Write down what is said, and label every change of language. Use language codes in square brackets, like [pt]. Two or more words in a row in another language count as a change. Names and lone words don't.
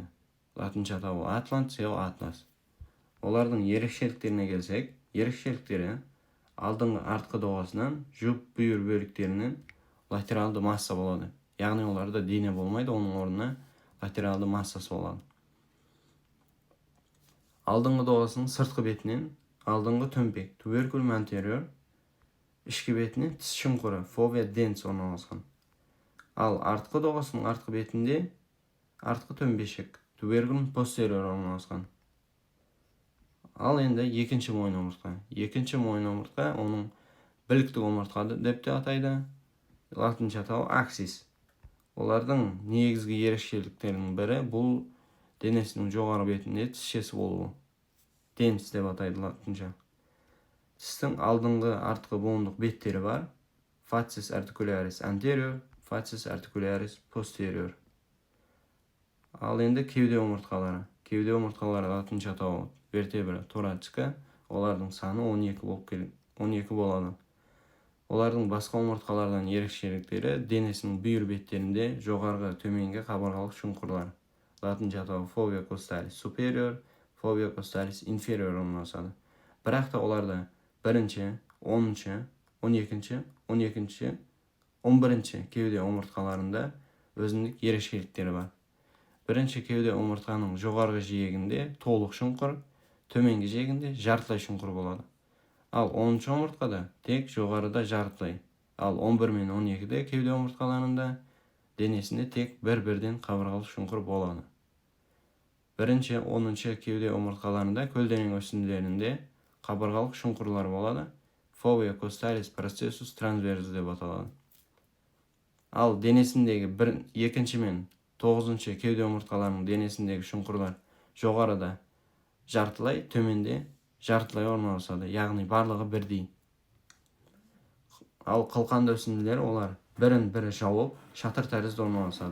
[kk] Латынша атауы атлант, сео атлас. Олардың ерекшеліктеріне келсек, ерекшеліктері алдыңғы артқы доғасынан жұп бүйір бөліктерінен латералды масса болады. Яғни оларда дене болмайды, оның орнына латералды массасы болады. Алдыңғы доғасының сыртқы бетінен алдыңғы төмпек [la] tuberculum anterior, [kk] ішкі бетінен тіс шұңқыры [la] fovea dens [kk] орналасқан. Ал артқы доғасының артқы бетінде артқы төмпешік [la] tuberculum posterior [kk] орналасқан. Ал енді екінші мойын омыртқа. Екінші мойын омыртқа оның біліктік омыртқа деп те атайды. Латынша атауы аксис. Олардың негізгі ерекшеліктерінің бірі бұл денесінің жоғары бетінде тісшесі болуы. Денс деп атайды латынша. Тістің алдыңғы артқы буындық беттері бар. [la] Facies articularis anterior, facies articularis posterior. [kk] Ал енді кеуде омыртқалары. Кеуде омыртқалары латынша атауы [la] vertebra thoracica. [kk] Олардың саны 12 болады. Олардың басқа омыртқалардан ерекшеліктері денесінің бүйір беттерінде жоғарғы төменгі қабырғалық шұңқырлар. Латынша атауы [la] fovea costalis superior, fovea costalis inferior орналасады. [kk] Бірақ та оларда 1-ші, 10-ші, 12-ші, 12-ші, 11-ші кеуде омыртқаларында өзіндік ерекшеліктері бар. 1-ші кеуде омыртқаның жоғарғы жиегінде толық шұңқыр, төменгі жиегінде жартылай шұңқыр болады. Ал 10-ші омыртқада тек жоғарыда жартылай. Ал 11 мен 12-де кеуде омыртқаларында денесінде тек бір-бірден қабырғалық шұңқыр болады. 1-ші, 10-ші кеуде омыртқаларында көлденең өсінділерінде қабырғалық шұңқырлар болады. [la] Fovea costalis processus transversus [kk] деп аталады. Ал денесіндегі 2-ші мен 9-ші кеуде омыртқаларының денесіндегі шұңқырлар жоғарыда жартылай, төменде жартылай орналасады, яғни барлығы бірдей. Ал қылқанды өсінділер олар бірін-бірі жауып, шатыр тәрізді орналасады.